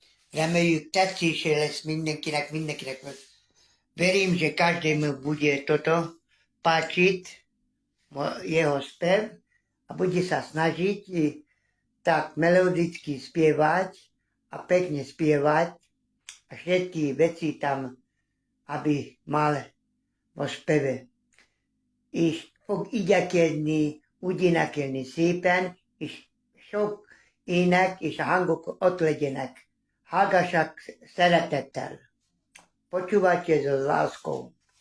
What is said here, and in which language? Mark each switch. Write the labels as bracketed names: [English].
[Hungarian] Reméljük tetszése lesz mindenkinek. [Slovak] Verím, že každému bude toto páčiť, jeho spev, a bude sa snažiť tak melodicky spievať a pekne spievať a všetky veci tam, aby mal vo speve. [Hungarian] És fog igyekedni úgy énekelni szépen, és sok ének és a hangok ott legyenek. Hallgassák szeretettel. [Slovak] Počúvajte so láskou.